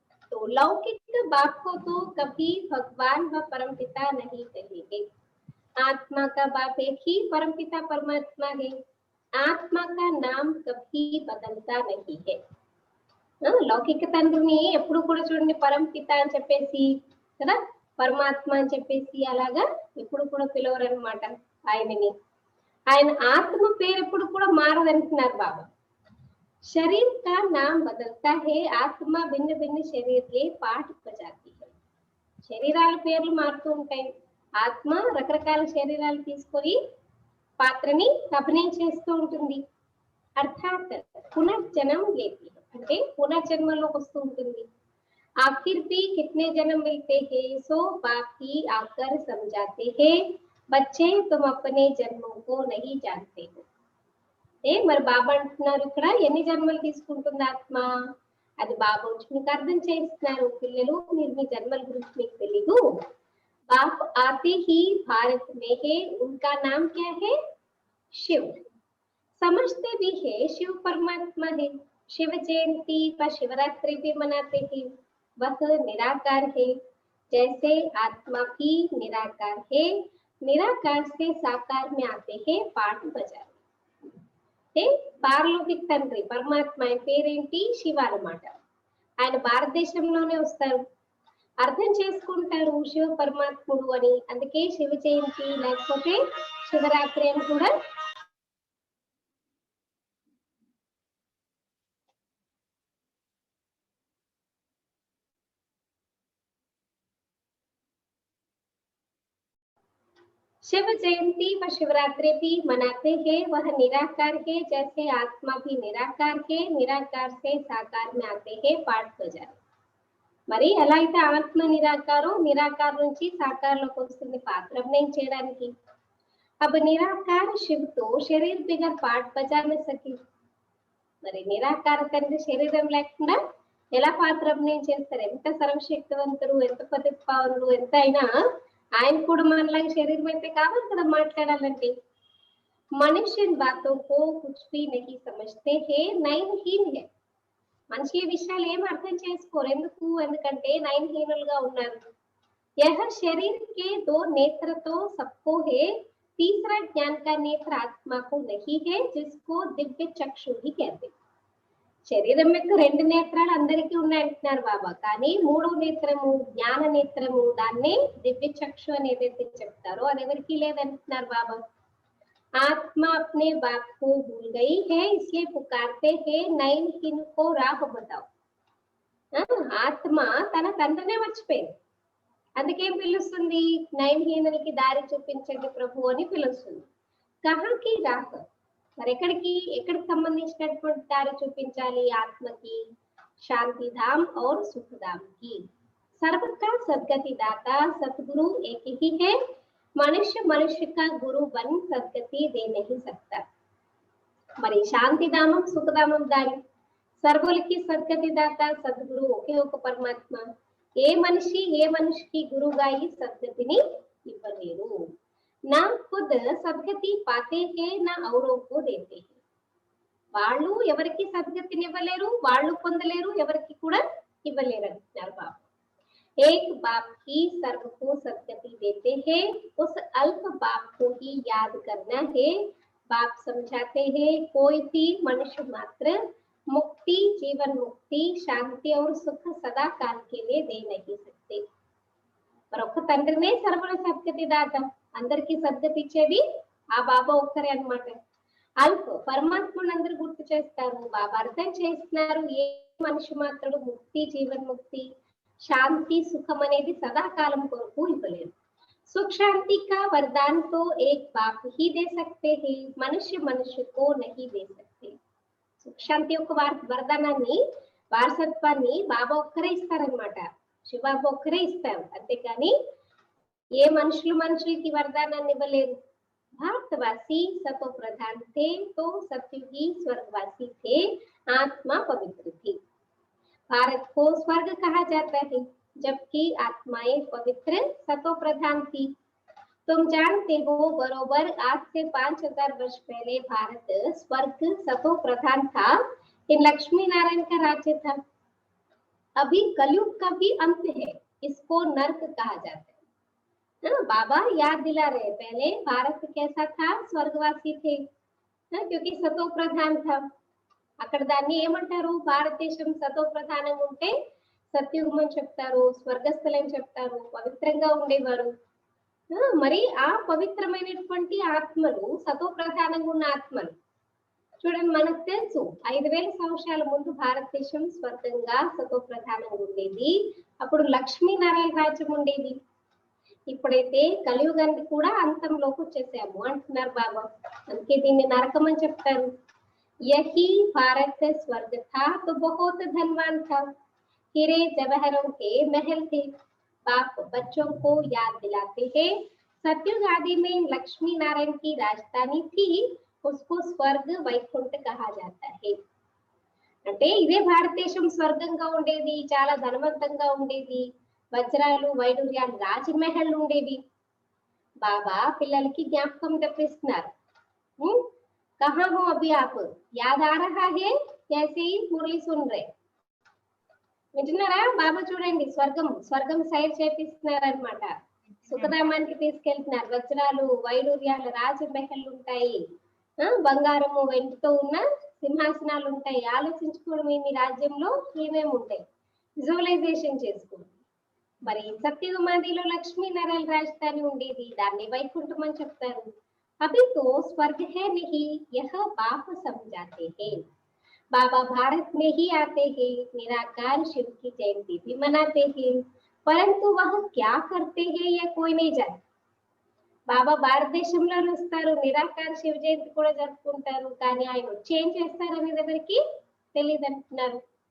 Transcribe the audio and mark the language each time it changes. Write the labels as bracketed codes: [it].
[hi] तो लौकिक बाप को तो कभी भगवान व परमपिता नहीं कहेंगे. आत्मा का बाप एक ही परमपिता परमात्मा है. आत्मा का नाम कभी बदलता नहीं है. [te] లౌకిక తండ్రిని ఎప్పుడు కూడా చూడండి పరం పిత అని చెప్పేసి కదా, పరమాత్మ అని చెప్పేసి అలాగా ఎప్పుడు కూడా పిలవరు అనమాట ఆయనని. ఆయన ఆత్మ పేరు ఎప్పుడు కూడా మారదంటున్నారు బాబా. [hi] शरीर का नाम बदलता है, आत्मा भिन्न भिन्न शरीर के पाठ बजाती है. [te] శరీరాల పేర్లు మారుతూ ఉంటాయి, ఆత్మ రకరకాల శరీరాలు తీసుకొని పాత్రని అభినయం చేస్తూ ఉంటుంది. అర్థాత్ పునర్జన్మ లేతి అంటే పునర్జన్మలోకి వస్తూ ఉంటుంది. [hi] आखिर भी कितने जन्म मिलते हैं, सो बाकी आकर समझाते हैं, बच्चे तुम अपने जन्मों को नहीं जानते हो. [te] మరి బాబా అంటున్నారు ఇక్కడ ఎన్ని జన్మలు తీసుకుంటుంది ఆత్మ, అది బాబా వచ్చి మీకు అర్థం చేస్తున్నారు. పిల్లలు మీరు మీ జన్మల గురించి మీకు తెలీదు. [hi] बाप आते ही भारत में है, उनका नाम क्या है, शिव. समझते भी है शिव परमात्मा है. शिव जयंती व शिवरात्रि भी मनाते हैं. वह निराकार है, जैसे आत्मा भी निराकार है. निराकार से साकार में आते हैं, पाठ बजा. [te] పారలౌకిక తండ్రి పరమాత్మ ఆయన పేరేంటి, శివ అన్నమాట. ఆయన భారతదేశంలోనే వస్తారు, అర్థం చేసుకుంటారు శివ పరమాత్ముడు అని. అందుకే శివ జయంతి లేకపోతే శివరాత్రి అని కూడా [hi] शिव जयंती व शिवरात्रि भी मनाते हैं. वह निराकार है, जैसे आत्मा भी निराकार है. निराकार से साकार में आते हैं, पाठ बजा. [te] మరి ఎలా అయితే ఆత్మ నిరాకారం, నిరాకారం నుంచి సాకారంలోకి వస్తుంది పాత్ర అభినయం చేయడానికి. [hi] अब निराकार शिव तो शरीर बिगर पाठ बजा न सके. [te] మరి నిరాకార తండ్రి శరీరం లేకుండా ఎలా పాత్ర అభినయం చేస్తారు? ఎంత సర్వశక్తివంతుడు, ఎంత పతిపావనుడు ఎంత అయినా ఆయన కూడా మనలాగా శరీరం అయితే కావాలి కదా మాట్లాడాలంటే. [hi] మనుష్య బాతోं को कुछ भी नहीं समझते हैं, నయనహీన్ है. [te] మనిషి విషయాలు ఏం అర్థం చేసుకోరు. ఎందుకంటే నయనహీనులుగా ఉన్నారు. [hi] यह शरीर के दो नेत्र तो सबको है, तीसरा ज्ञान का नेत्र आत्मा को नहीं है, जिसको दिव्य चक्षु ही कहते. [te] శరీరం యొక్క రెండు నేత్రాలు అందరికీ ఉన్నాయంటున్నారు బాబా, కానీ మూడో నేత్రము జ్ఞాన నేత్రము దాన్నే దివ్య చక్షు అని ఏదైతే చెప్తారో అది ఎవరికి లేదంటున్నారు బాబా. [hi] ఆత్మ अपने बाप को भूल गई है, इसलिए पुकारते हैं नयनहीन को राह बताओ. [te] ఆత్మ తన తండ్రినే మర్చిపోయింది, అందుకేం పిలుస్తుంది, నయనహీనులకి దారి చూపించండి ప్రభు అని పిలుస్తుంది. [hi] కహాకి రాహ, [te] మరి ఎక్కడికి సంబంధించినటువంటి దారి చూపించాలి ఆత్మకి, శాంతి ధామ్ [hi] और सुख धाम की. सर्व का सदगति दाता सतगुरु एक ही है, मनुष्य का गुरु बन सदगति दे नहीं सकता. [te] మరి శాంతిధామం సుఖధామం దారి, సర్వులకి సద్గతి దాత సద్గురు ఒకే ఒక పరమాత్మ. ఏ మనిషికి గురువుగా ఈ సద్గతిని ఇవ్వలేరు. [hi] నా ఖుద్ సద్గతి పాతే హే నా ఔరోं को देते हैं. [te] వాళ్ళు ఎవరికి సద్గతిని ఇవ్వలేరు, వాళ్ళు పొందలేరు, ఎవరికి కూడా ఇవ్వలేరు అంటున్నారు బాబా. [hi] एक बाप ही सर्व को सदगति देते हैं, उस अल्प बाप को ही याद करना है. बाप समझाते हैं कोई भी मनुष्य मात्र मुक्ति, जीवन मुक्ति, शांति और सुख सदा काल के लिए दे नहीं सकते. [te] మరొక తండ్రినే సర్వుల సద్గతి దాత, అందరికి సద్గతి ఇచ్చేది ఆ బాబా ఒక్కరే అన్నమాట. అల్ప పరమాత్మను అందరూ గుర్తు చేస్తారు, బాబా అర్థం చేస్తున్నారు ఏ మనిషి మాత్రుడు ముక్తి, జీవన్ ముక్తి, శాంతి, సుఖం అనేది సదాకాలం కొరకు ఇవ్వలేరు. [hi] सुख शांति का वरदान तो एक बाप ही दे सकते हैं, मनुष्य को नहीं दे सकते. [te] సుఖ శాంతి యొక్క వరదానాన్ని, వారసత్వాన్ని బాబా ఒక్కరే ఇస్తారనమాట, శివబాబా ఒక్కరే ఇస్తారు. అంతేకాని ఏ మనుషులకి వరదానాన్ని ఇవ్వలేరు. [hi] भारतवासी सतो प्रधान थे, तो सतयुगी स्वर्गवासी थे, आत्मा पवित्र थी. भारत को स्वर्ग कहा जाता है, जबकि आत्माएं पवित्र सतो प्रधान थी. तुम जानते हो बरोबर आज से 5000 वर्ष पहले भारत स्वर्ग सतो प्रधान था, ये लक्ष्मी नारायण का राज्य था. अभी कलयुग का भी अंत है, इसको नर्क कहा जाता है. बाबा याद दिला रहे, पहले भारत कैसा था, स्वर्गवासी थे, क्योंकि सतो प्रधान था. [te] అక్కడ దాన్ని ఏమంటారు, భారతదేశం సతో ప్రధానంగా ఉంటే సత్యుగం అని చెప్తారు, స్వర్గస్థులని చెప్తారు, పవిత్రంగా ఉండేవారు. మరి ఆ పవిత్రమైనటువంటి ఆత్మలు, సతో ప్రధానంగా ఉన్న ఆత్మలు చూడండి, మనకు తెలుసు 5000 సంవత్సరాల ముందు భారతదేశం స్వర్గంగా సతో ప్రధానంగా ఉండేది. అప్పుడు లక్ష్మీనారాయణ రాజ్యం ఉండేది. ఇప్పుడైతే కలియుగానికి కూడా అంతంలోకి వచ్చేసాము అంటున్నారు బాబా. అందుకే దీన్ని నరకం అని చెప్తారు. [hi] यही भारत स्वर्ग था तो बहुत धनवान था, हीरे जवाहरों के महल थे, बाप बच्चों को याद दिलाते हैं सतयुग आदि में लक्ष्मी नारायण की राजधानी थी, उसको स्वर्ग వైకుంఠ कहा जाता है. [te] అంటే ఇదే భారతదేశం స్వర్గంగా ఉండేది, చాలా ధనవంతంగా ఉండేది, వజ్రాలు వైడూర్యాలు రాజమహల్ ఉండేవి. బాబా పిల్లలకి జ్ఞాపకం తెప్పిస్తున్నారు. [hi] कहाँ हो अभी आप, याद आ रहा है, कैसे ही मुरली सुन रहे. [te] వింటున్నారా? బాబా చూడండి స్వర్గం సైర్ చేపిస్తున్నారు అనమాట. సుఖధామానికి తీసుకెళ్తున్నారు. వజ్రాలు వైడూర్యాలు రాజమహల్ ఉంటాయి, బంగారము వెండితో ఉన్న సింహాసనాలు ఉంటాయి. ఆలోచించుకోవడం మీ రాజ్యంలో ఏమేమి ఉంటాయి, విజువలైజేషన్ చేసుకోండి. మరి సత్యుగమాదిలో లక్ష్మీనారాయణ రాజధాని ఉండేది, దాన్ని వైకుంఠం అని చెప్తారు. [hi] अभी तो स्वर्ग है नहीं, यह बाप समझाते हैं. बाबा भारत में ही आते हैं, निराकार शिव की जयंती भी मनाते हैं, परंतु वह क्या करते हैं यह कोई नहीं जानता. [te] బాబా భారతదేశంలో వస్తారు, నిరాకార శివ జయంతి కూడా జరుపుకుంటారు, కానీ ఆయన వచ్చి ఏం చేస్తారనేది ఎవరికి తెలియదు అంటున్నారు.